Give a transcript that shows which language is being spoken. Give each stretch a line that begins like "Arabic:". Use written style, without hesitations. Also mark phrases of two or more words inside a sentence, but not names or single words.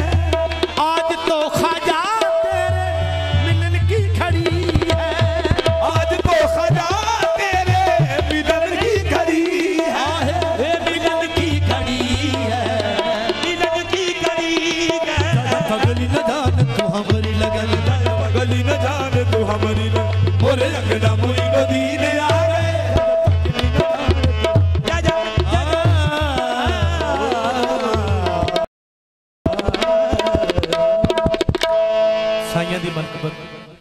Hindi: आज तो ख्वाजा तेरे मिलन की खड़ी है, आज तो खजा तेरे मिलन की घड़ी है, मिलन की घड़ी है, मिलन की घड़ी है, पगली न जान तू हमारी लगन, पगली न जान तू हमारी लगन, मोरे अंगना मोइनुद्दीन आ गए, जा जा
Punjabi: साइयां दी मनकबत